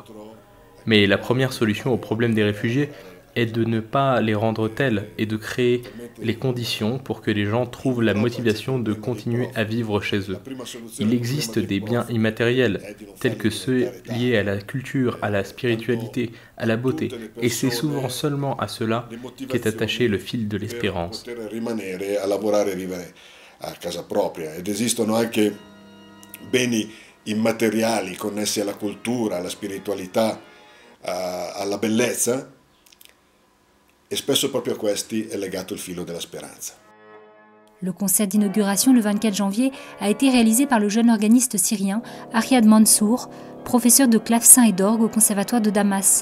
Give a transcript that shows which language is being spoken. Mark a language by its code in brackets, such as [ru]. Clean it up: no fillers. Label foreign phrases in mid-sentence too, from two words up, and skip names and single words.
[fr] Mais la première solution au problème des réfugiés est de ne pas les rendre tels et de créer les conditions pour que les gens trouvent la motivation de continuer à vivre chez eux. Il existe des biens immatériels, tels que ceux liés à la culture, à la spiritualité, à la beauté, et c'est souvent seulement à cela qu'est attaché le fil de l'espérance. [it] Beni immateriali connessi alla cultura, alla spiritualità, alla bellezza, e spesso proprio a questi è legato il filo della speranza. [fr] Le concert d'inauguration le 24 janvier a été réalisé par le jeune organiste syrien Ariad Mansour, professeur de clavecin et d'orgue au conservatoire de Damas.